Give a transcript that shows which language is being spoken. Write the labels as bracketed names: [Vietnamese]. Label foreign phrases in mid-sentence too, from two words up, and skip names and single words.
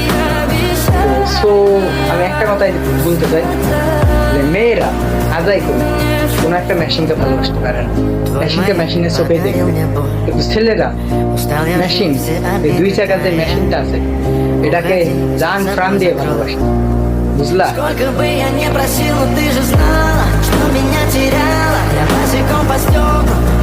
[Bangla] সো আমি একটা কথাই বলতে চাই যে মেয়েরা আদায় করে কোনো একটা মেশিনকে ভালোবাসতে পারে না, মেশিনকে মেশিনের চোখে দেখবে। কিন্তু ছেলেরা মেশিন, এই 2 চাকার যে মেশিনটা আছে এটাকে জান প্রাণ দিয়ে ভালোবাসে, বুঝলা? [Russian] Сколько бы я не просил, но ты же знала, что меня теряла. Я босиком по стеклам